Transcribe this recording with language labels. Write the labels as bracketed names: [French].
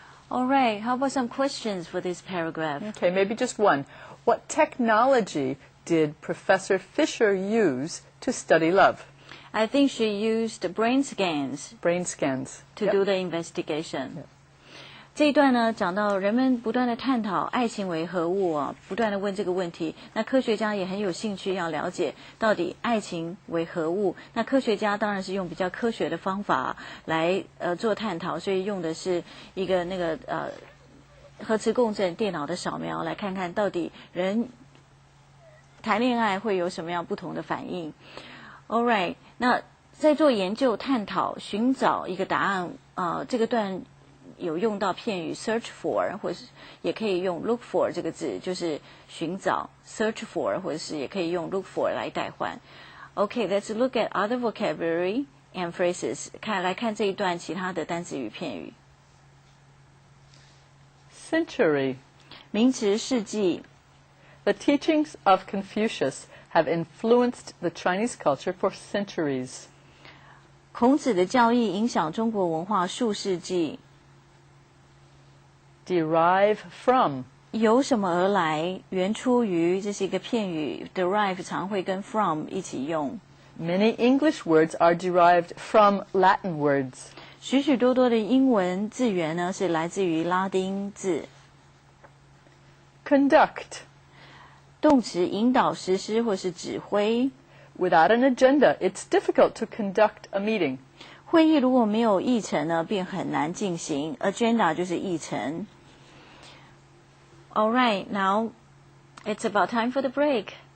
[English] All right, how about some questions for this paragraph? Okay, maybe just one. What technology did Professor Fisher use to study love? I think she used brain scans. Brain scans. To do the investigation. Yep. [Chinese] 这一段呢，讲到人们不断的探讨爱情为何物啊，不断的问这个问题。那科学家也很有兴趣要了解到底爱情为何物。那科学家当然是用比较科学的方法来做探讨，所以用的是一个那个核磁共振电脑的扫描，来看看到底人谈恋爱会有什么样不同的反应。 [English] All right， [Chinese] 那在做研究、探讨、寻找一个答案这个段有用到片语 search for， 或是也可以用 look for 这个字，就是寻找 search for， 或者是也可以用 look for 来代换。 [English] Okay, let's look at other vocabulary and phrases. [Chinese] 来看这一段其他的单词与片语。 [English] Century， [Chinese] 名词世纪。 [English] The teachings of Confucius have influenced the Chinese culture for centuries. [Chinese] 孔子的教义影响中国文化数世纪。 [English] Derive from， [Chinese] 由什么而来？源出于，这是一个片语 derive 常会跟 from 一起用。 [English] Many English words are derived from Latin words. [Chinese] 许许多多的英文字源呢是来自于拉丁字。 [English] Conduct， [Chinese] 动词引导、实施或是指挥。 [English] Without an agenda, it's difficult to conduct a meeting. [Chinese] 会议如果没有议程呢，便很难进行。Agenda 就是议程。 [English] All right, now it's about time for the break.